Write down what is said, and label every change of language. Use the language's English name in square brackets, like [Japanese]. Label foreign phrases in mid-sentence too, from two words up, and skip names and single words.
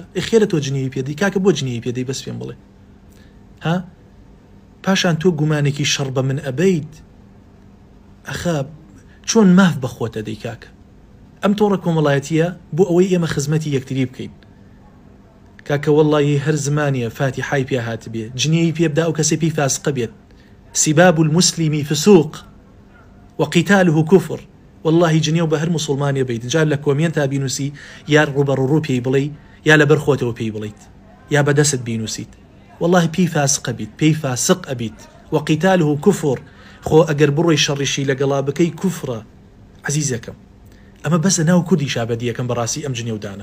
[Central Kurdish] خێرە تۆ جنێوی پێدەی، کاکە بۆ جنێوی پێدەی بەس پێم بڵێ. ها پاشان تۆ گومانێکی شەڕ بە من ئەبەیت. ئەخە چۆن ماف بەخۆتە دەی کاکە؟ ئەم تۆڕە کۆمەڵایەتیە بۆ ئەوەی ئێمە خزمەتی یەکتری بکەین. کاکە وەڵڵی هەر زمانیە فاتیحای پێ هات بێ، جنێوی پێ بدا و کەسێ پێی فاسقە بێت. [Arabic] سباب المسلم فسوق وقتاله كفر. [Central Kurdish] والله جنێو بە هەر مسلمانێ بیت، جار لە کۆمێنتا بینوسی یا ڕوبەڕوو پێی بڵێ یا لە بەر خۆتەوە پێی بڵیت یا بەدەست بینوسیت، والله پێی فاسقە بیت، پێی فاسق ئەبیت. [Arabic] وقتاله كفر. [Central Kurdish] خۆ ئەگەر بڕۆی شەڕیشی لەگەڵا بکەی کوفرە. عزیزەکەم ئەمە بەسە ناو کوردی شابەدیەکەم بەڕاستی ئەم جنێودانە.